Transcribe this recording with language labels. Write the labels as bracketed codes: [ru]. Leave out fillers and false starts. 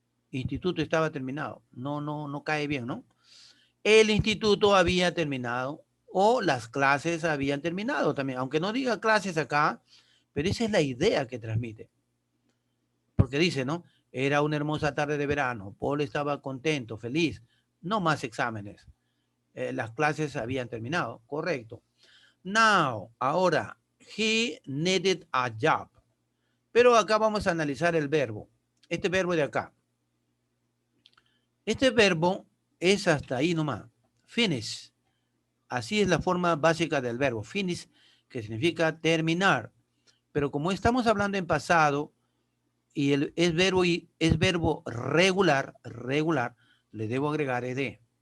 [es] Instituto estaba terminado. No cae bien, ¿no? El instituto había terminado o las clases habían terminado también, aunque no diga clases acá, pero esa es la idea que transmite. Porque dice, ¿no? Era una hermosa tarde de verano, Paul estaba contento, feliz, no más exámenes. Las clases habían terminado, correcto. [en] Now, [es] ahora, [en] he needed a job. [es] Pero acá vamos a analizar el verbo. Este verbo de acá. Este verbo es hasta ahí nomás. Finish. Así es la forma básica del verbo. Finish, que significa terminar. Pero como estamos hablando en pasado y es verbo regular, le debo agregar ed.